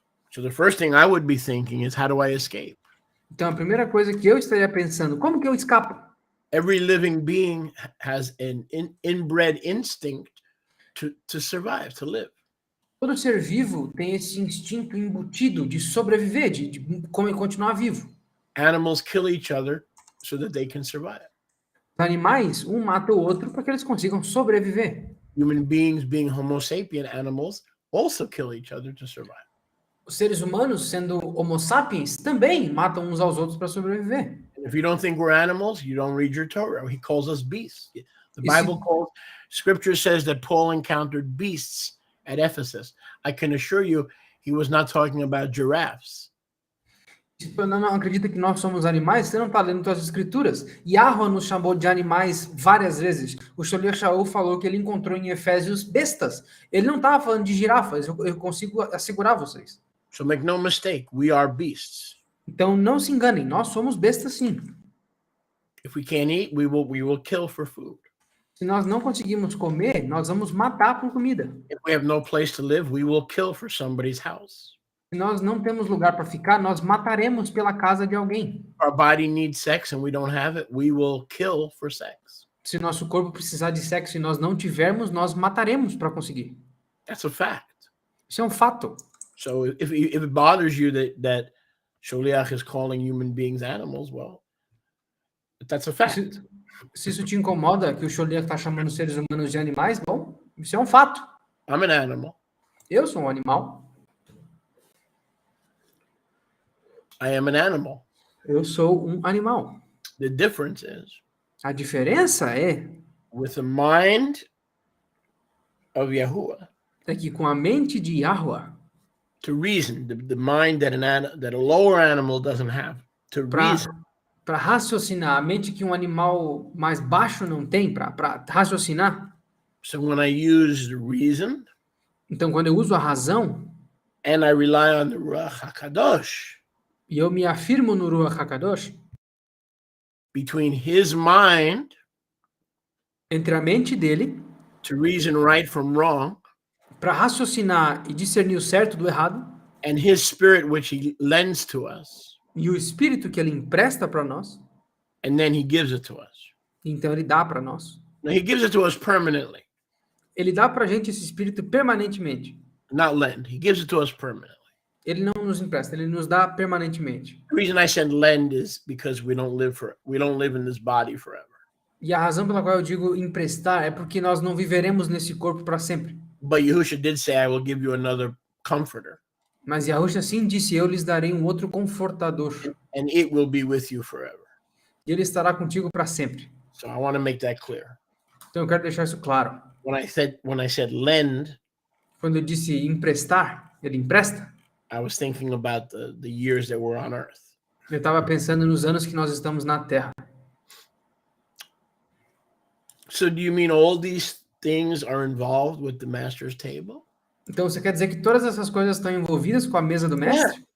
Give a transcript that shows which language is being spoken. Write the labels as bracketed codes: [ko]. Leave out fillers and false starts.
[en] So the first thing I would be thinking is, how do I escape? [pt] Então a primeira coisa que eu estaria pensando, como que eu escapo? [en] Every living being has an inbred instinct to survive, to live. [pt] Todo ser vivo tem esse instinto embutido de sobreviver, de continuar vivo. [en] Animals kill each other so that they can survive. [pt] Os animais, um mata o outro para que eles consigam sobreviver. [en] Human beings, being Homo sapien animals, also kill each other to survive. [pt] Os seres humanos, sendo Homo sapiens, também matam uns aos outros para sobreviver. [en] And if you don't think we're animals, you don't read your Torah. He calls us beasts. The Bible Scripture says that Paul encountered beasts at Ephesus. I can assure you, he was not talking about giraffes. [pt] Se você não acredita que nós somos animais, você não está lendo suas escrituras. Yahweh nos chamou de animais várias vezes. O Sholiach Shaul falou que ele encontrou em Efésios bestas. Ele não estava falando de girafas, eu consigo assegurar vocês. [en] So make no mistake, we are beasts. [pt] Então não se enganem, nós somos bestas sim. [en] If we can't eat, we will kill for food. [pt] Se nós não conseguimos comer, nós vamos matar por comida. [en] If we have no place to live, we will kill for somebody's house. [pt] Se nós não temos lugar para ficar, nós mataremos pela casa de alguém. [en] Our body needs sex and we don't have it, we will kill for sex. [pt] Se nosso corpo precisar de sexo e nós não tivermos, nós mataremos para conseguir. [en] That's a fact. [pt] Isso é um fato. [en] So if it bothers you that Sholiach is calling human beings animals, well, that's a fact. [pt] Se isso te incomoda que o Sholiach está chamando os seres humanos de animais, bom, isso é um fato. [en] I'm an animal. [pt] Eu sou um animal. [en] I am an animal. [pt] Eu sou um animal. [en] The difference is, [pt] A diferença [en] with the mind of Yahuwah, [pt] é que com a mente de Yahweh, [en] to reason, the mind that a lower animal doesn't have, to reason. [pt] Para raciocinar, a mente que um animal mais baixo não tem, para raciocinar. [en] So when I use the reason, [pt] Então, quando eu uso a razão, [en] and I rely on the Ruach HaKadosh, [pt] e eu me afirmo no Ruach HaKadosh, [en] between his mind [pt] entre a mente dele, [en] to reason right from wrong, [pt] para raciocinar e discernir o certo do errado, [en] and his spirit which he lends to us, [pt] e o espírito que ele empresta para nós, [en] and then he gives it to us. [pt] então ele dá para nós. [en] Now, he gives it to us permanently, [pt] Ele dá para a gente esse espírito permanentemente. [en] not lend. He gives it to us permanently. [pt] Ele não nos empresta, ele nos dá permanentemente. [en] The reason I said lend is because we don't live in this body forever. [pt] E a razão pela qual eu digo emprestar é porque nós não viveremos nesse corpo para sempre. [en] But Yahusha did say, I will give you another comforter, [pt] Mas Yahusha sim disse, eu lhes darei um outro confortador. [en] and it will be with you forever. [pt] E ele estará contigo para sempre. [en] So I want to make that clear. [pt] Então eu quero deixar isso claro. [en] When I said lend, [pt] Quando eu disse emprestar, ele empresta. [en] I was thinking about the years that we're on earth. [pt] Eu estava pensando nos anos que nós estamos na Terra. [en] So do you mean all these things are involved with the master's table? [pt] Então você quer dizer que todas essas coisas estão envolvidas com a mesa do mestre?